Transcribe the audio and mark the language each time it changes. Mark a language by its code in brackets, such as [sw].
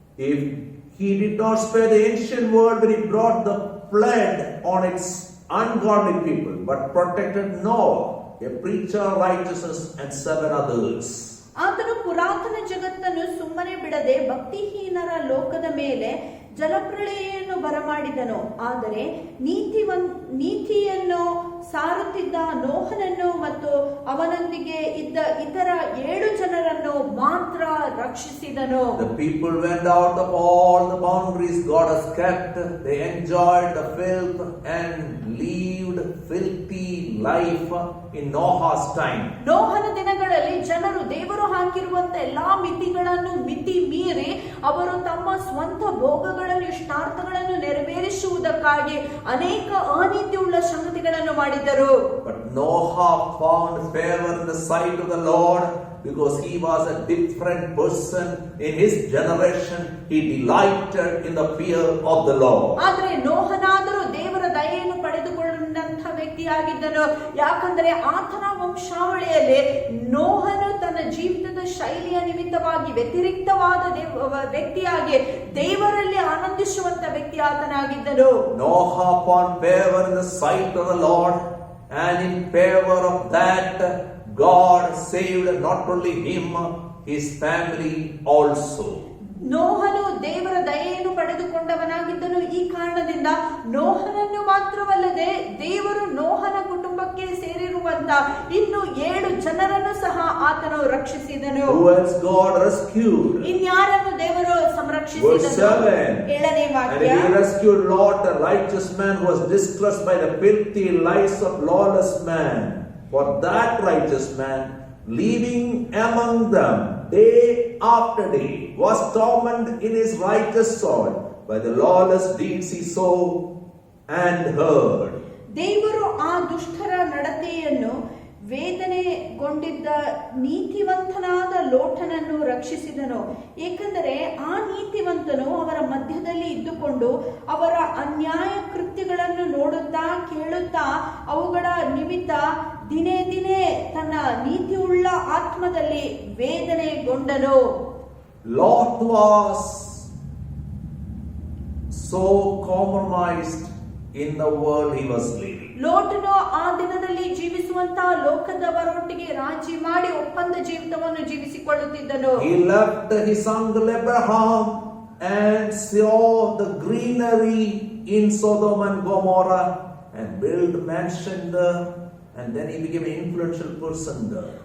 [en] If he did not spare the ancient world when he brought the flood on its ungodly people, but protected Noah, a preacher of righteousness, and 7 others. [kn] ಆತನು ಪುರಾತನ ಜಗತ್ತನ್ನು ಸುಮ್ಮನೆ ಬಿಡದೆ ಭಕ್ತಿಹೀನರ ಲೋಕದ ಮೇಲೆ ಜಲಪ್ರಳಯವನ್ನು ಬರಮಾಡಿದನು. ಆದರೆ ನೀತಿಯನ್ನು ಸಾರುತ್ತಿದ್ದ ನೋಹನನ್ನು ಮತ್ತು ಅವನೊಂದಿಗೆ ಇದ್ದ ಇತರ 7 ಜನರನ್ನು ಮಾತ್ರ ರಕ್ಷಿಸಿದನು. [en] The people went out of all the boundaries God has kept. They enjoyed the filth and lived filthy life in Noah's time. [kn] ನೋಹನ ದಿನಗಳಲ್ಲಿ ಜನರು ದೇವರು ಹಾಕಿರುವಂತ ಎಲ್ಲಾ ಮಿತಿಗಳನ್ನು ಮಿತಿ ಮೀರಿ ಅವರು ತಮ್ಮ ಸ್ವಂತ ಭೋಗಗಳನ್ನು ಇಷ್ಟಾರ್ಥಗಳನ್ನು ನೆರವೇರಿಸುವುದಕ್ಕಾಗಿ ಅನೇಕ ಅನೀತಿಯುಳ್ಳ ಸಂಗತಿಗಳನ್ನು ಮಾಡಿದರು. [en] But Noah found favor in the sight of the Lord because he was a different person in his generation. He delighted in the fear of the Lord. [kn] ಆದರೆ ನೋಹನಾದರೂ ದೇವರ ದಯೆಯನ್ನು ಪಡೆದುಕೊಂಡಂತ ವ್ಯಕ್ತಿಯಾಗಿದ್ದನು. ಯಾಕಂದರೆ ಆತನ ವಂಶಾವಳಿಯಲ್ಲಿ ನೋಹನು ತನ್ನ ಜೀವಿತದ ಶೈಲಿಯ ನಿಮಿತ್ತವಾಗಿ ವ್ಯತಿರಿಕ್ತವಾದ ವ್ಯಕ್ತಿಯಾಗಿ ದೇವರಲ್ಲಿ ಆನಂದಿಸುವಂತ ವ್ಯಕ್ತಿ ಆತನಾಗಿದ್ದನು. [en] Noah found favor in the sight of the Lord, and in favor of that God saved not only him, his family also. [kn] ನೋಹನು ದೇವರ ದಯೆಯನ್ನು ಪಡೆದುಕೊಂಡವನಾಗಿದ್ದನು. ಈ ಕಾರಣದಿಂದ ನೋಹನನ್ನು ಮಾತ್ರವಲ್ಲದೆ ದೇವರು ನೋಹನ ಕುಟುಂಬಕ್ಕೆ ಸೇರಿರುವಂತ ಇನ್ನು 7 ಜನರನ್ನು ಸಹ ಆತನು ರಕ್ಷಿಸಿದನು. [en] Who else God rescued? [kn] ಇನ್ಯಾರನ್ನು ದೇವರು ಸಂರಕ್ಷಿಸಿದನು? 7ನೇ ವಾಕ್ಯ. [en] And he rescued Lot, a righteous man who was distressed by the filthy lives of lawless man. For that righteous man, living among them day after day, was tormented in his righteous soul by the lawless deeds he saw and heard. [kn] ದೇವರು ಆ ದುಷ್ಟರ ನಡತೆಯನ್ನು ವೇದನೆಗೊಂಡಿದ್ದ ನೀತಿವಂತನಾದ ಲೋಟನನ್ನು ರಕ್ಷಿಸಿದನು. ಏಕೆಂದರೆ ಆ ನೀತಿವಂತನು ಅವರ ಮಧ್ಯದಲ್ಲಿ ಇದ್ದುಕೊಂಡು ಅವರ ಅನ್ಯಾಯ ಕೃತ್ಯಗಳನ್ನು ನೋಡುತ್ತಾ ಕೇಳುತ್ತಾ ಅವುಗಳ ನಿಮಿತ್ತ ದಿನೇ ದಿನೇ ತನ್ನ ನೀತಿಯುಳ್ಳ ಆತ್ಮದಲ್ಲಿ ವೇದನೆಗೊಂಡನು. [en] Lot was so compromised in the world he was living. [kn] ಲೋಟನು ಆ ದಿನದಲ್ಲಿ ಜೀವಿಸುವಂತಹ ಲೋಕದವರೊಟ್ಟಿಗೆ ರಾಜಿ ಮಾಡಿ ಒಪ್ಪಂದ ಜೀವಿತವನ್ನು ಜೀವಿಸಿಕೊಳ್ಳುತ್ತಿದ್ದನು. [en] He left his uncle Abraham and saw the greenery in Sodom and Gomorrah and built mansion there, and then he became an influential person there.